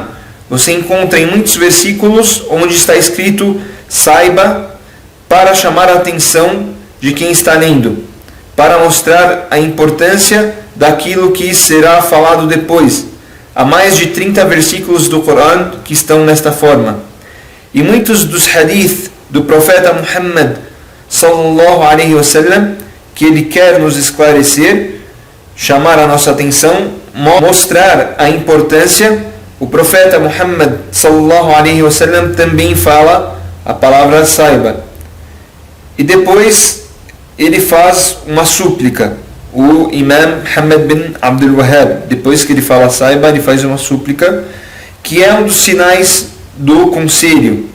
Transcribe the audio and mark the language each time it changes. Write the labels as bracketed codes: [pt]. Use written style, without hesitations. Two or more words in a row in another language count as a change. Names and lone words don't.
[pt] Você encontra em muitos versículos onde está escrito saiba, para chamar a atenção de quem está lendo, para mostrar a importância daquilo que será falado depois. Há mais de 30 versículos do Coran que estão nesta forma. E muitos dos hadith do profeta Muhammad [ar] صلى الله عليه وسلم, [pt] que ele quer nos esclarecer, chamar a nossa atenção, mostrar a importância. O profeta Muhammad [ar] صلى الله عليه وسلم [pt] também fala a palavra saiba. E depois ele faz uma súplica. O Imam Muhammad bin Abdul Wahhab, depois que ele fala saiba, ele faz uma súplica, que é um dos sinais do conselho.